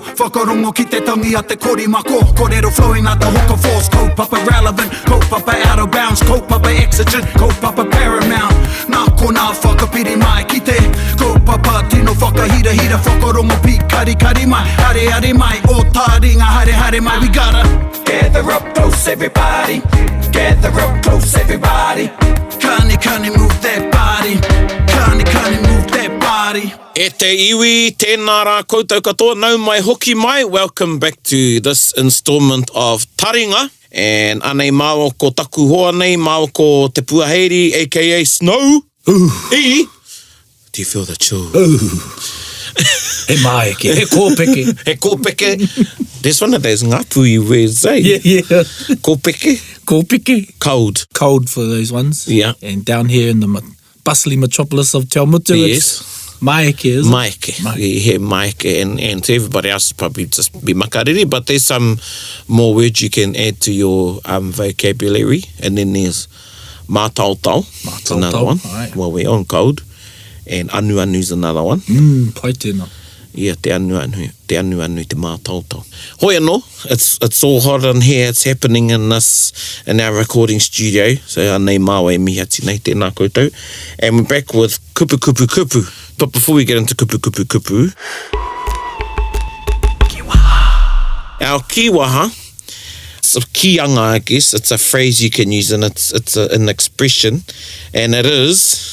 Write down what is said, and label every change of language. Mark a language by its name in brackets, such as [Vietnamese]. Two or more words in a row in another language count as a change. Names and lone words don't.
[Māori] whakarongo ki te tangi a te korimako. [English] Kōrero flowing out the hook of force. Kaupapa relevant, kaupapa out of bounds, kaupapa exigent, kaupapa paramount. [Māori] Nā kona whakapiri mai ki te kaupapa tino whakahira hira whakarongo pi kari kari mai. Hare hare mai, o Taringa hare hare mai. [English] We gotta gather up close everybody. Gather up close everybody. Kani move that body. Kani move that body. [Māori] E te iwi, tēnā rā koutou katoa, nau mai hoki mai. [English] Welcome back to this installment of Taringa. [Māori] And anei māo ko taku hoa nei, māo ko te puaheiri, [English] a.k.a. Snow. Ooh. E, do you feel the chill? [Māori] He maeke, he kōpeke. He kōpeke. [English] There's one of those ngāpui words, eh? Yeah. [Māori] Kōpeke. Kōpeke. [English] Cold. Cold for those ones. Yeah. And down here in the bustling metropolis of Te Awamutu, Yes. Maeke, is it? [Māori] Maeke. [English] You hear maeke, and to everybody else probably just be makariri, but there's some more words you can add to your vocabulary, and then there's mātautau. That's another one. Right. Well, we're on cold. And anu's another one. [Māori] Pai tēnā. Yeah, te anu te mātautau. Hoi anō, [English] it's all hot in here, it's happening in our recording studio, so [Māori] anei māua e mihati nei tēnā koutou. [English] And we're back with Kupu. But before we get into Kupu, Kiwaha. Our kiwaha, it's a kianga, I guess, it's a phrase you can use, and it's an expression, and it is...